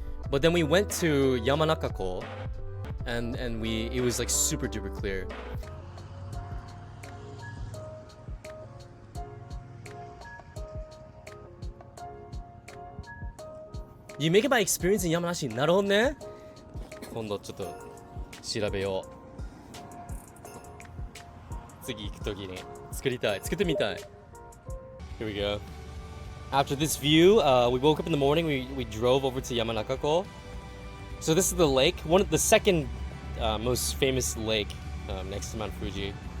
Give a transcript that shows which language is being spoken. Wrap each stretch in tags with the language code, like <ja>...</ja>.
<en>But then we went to Yamanaka-ko and it was like super duper clear. You make it by experience in Yamanashi.</en> <ja>なるほどね。今度ちょっと調べよう。次行くときに作ってみたい。</ja> <en>Here we go. After this view, we woke up in the morning. We drove over to Yamanaka-ko. So this is the lake, the second most famous lake next to Mount Fuji.</en>